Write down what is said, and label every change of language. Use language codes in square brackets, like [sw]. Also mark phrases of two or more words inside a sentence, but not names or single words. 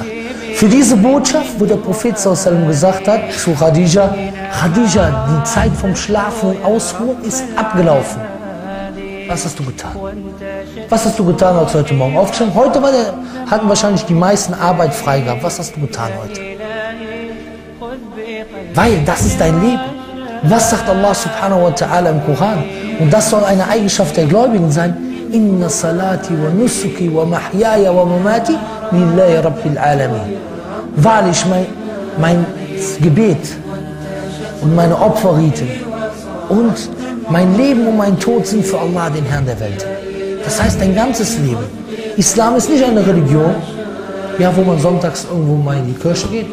[de] Für diese Botschaft, wo der Prophet sallallahu gesagt hat zu Khadija, Khadija, die Zeit vom Schlafen und Ausruhen ist abgelaufen. Was hast du getan? Was hast du getan, als heute Morgen aufgestanden? Heute hatten wahrscheinlich die meisten Arbeit frei gehabt. Was hast du getan heute? Weil das ist dein Leben. Was sagt Allah [ar] سبحانه وتعالى [de] im Koran? Und das soll eine Eigenschaft der Gläubigen sein. [ar] إن صلاتي ونسكي ومحياي ومماتي لله رب العالمين. [de] Wahrlich, mein Gebet und meine Opferriten und mein Leben und mein Tod sind für Allah, den Herrn der Welt. Das heißt, dein ganzes Leben. Islam ist nicht eine Religion, ja, wo man sonntags irgendwo mal in die Kirche geht.